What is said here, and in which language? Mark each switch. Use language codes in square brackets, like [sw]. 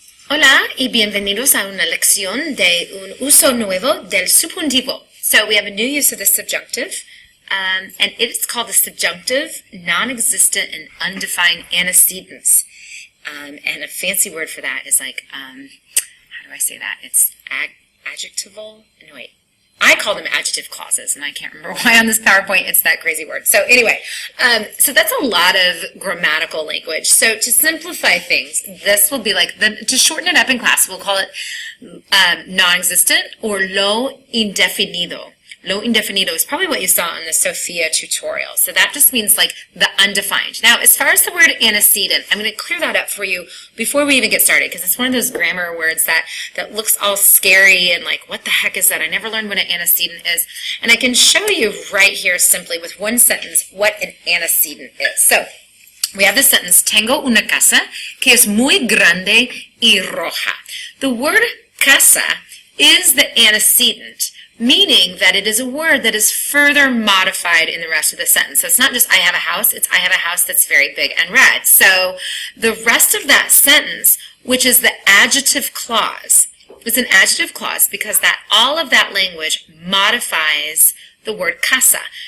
[es] Hola y bienvenidos a una lección de un uso nuevo del subjuntivo. [en] So we have a new use of the subjunctive, and it's called the subjunctive non-existent and undefined antecedents. And a fancy word for that is like, how do I say that? It's adjectival? No, wait. I call them adjective clauses, and I can't remember why on this PowerPoint it's that crazy word. So anyway, so that's a lot of grammatical language. So to simplify things, this will be like, to shorten it up in class, we'll call it non-existent or lo indefinido. Lo indefinido is probably what you saw in the Sophia tutorial. So that just means like the undefined. Now, as far as the word antecedent, I'm going to clear that up for you before we even get started, because it's one of those grammar words that looks all scary and like, what the heck is that? I never learned what an antecedent is. And I can show you right here simply with one sentence what an antecedent is. So we have the sentence, tengo una casa que es muy grande y roja. The word casa is the antecedent, meaning that it is a word that is further modified in the rest of the sentence. So it's not just I have a house, it's I have a house that's very big and red. So the rest of that sentence, which is the adjective clause, it's an adjective clause because that all of that language modifies the word casa.